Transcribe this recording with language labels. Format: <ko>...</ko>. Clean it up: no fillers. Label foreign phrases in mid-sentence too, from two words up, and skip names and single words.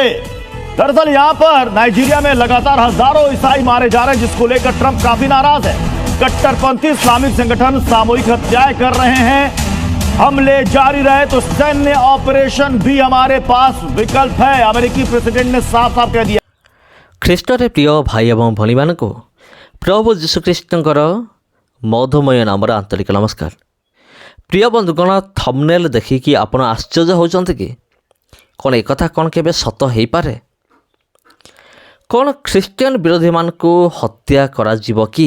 <hi>दरअसल यहां पर नाइजीरिया में लगातार हजारों ईसाई मारे जा रहे हैं, जिसको लेकर ट्रंप काफी नाराज है। कट्टरपंथी इस्लामिक संगठन सामूहिक हत्याएं कर रहे हैं। हमले जारी रहे तो सैन्य ऑपरेशन भी हमारे पास विकल्प है, अमेरिकी प्रेसिडेंट ने साफ साफ कह दिया।</hi> <or>ଖ୍ରୀଷ୍ଟରେ ପ୍ରିୟ ଭାଇ ଏବଂ ଭଉଣୀମାନଙ୍କୁ ପ୍ରଭୁ ଯୀଶୁଖ୍ରୀଷ୍ଟଙ୍କର ମଧୁମୟ ନାମରେ ଆନ୍ତରିକ ନମସ୍କାର। ପ୍ରିୟ ବନ୍ଧୁଗଣ, ଥମ୍ବନେଲ୍ ଦେଖିକି ଆପଣ ଆଶ୍ଚର୍ଯ୍ୟ ହେଉଛନ୍ତି କି କ'ଣ ଏକଥା କ'ଣ କେବେ ସତ ହୋଇପାରେ? କ'ଣ ଖ୍ରୀଷ୍ଟିଆନ ବିରୋଧୀମାନଙ୍କୁ ହତ୍ୟା କରାଯିବ କି?</or>